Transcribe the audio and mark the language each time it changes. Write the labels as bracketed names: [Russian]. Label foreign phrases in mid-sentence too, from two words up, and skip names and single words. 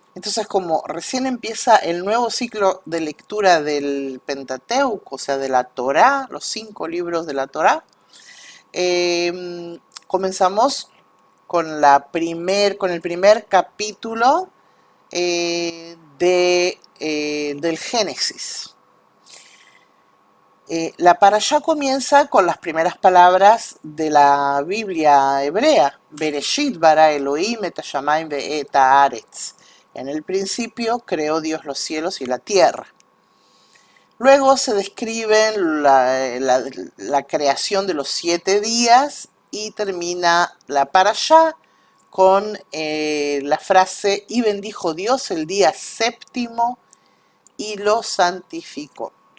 [Spanish] Entonces, como recién empieza el nuevo ciclo de lectura del Pentateuco, o sea, de la Torá, los 5 libros de la Torá, comenzamos con el primer capítulo del Génesis. La parashá comienza con las primeras palabras de la Biblia hebrea. [Hebrew] בראשית ברא אלוהים את השמים ואת הארץ. [Spanish] En el principio creó Dios los cielos y la tierra. Luego se describen la creación de los 7 días y termina la parashá con la frase: y bendijo Dios el día séptimo y lo santificó.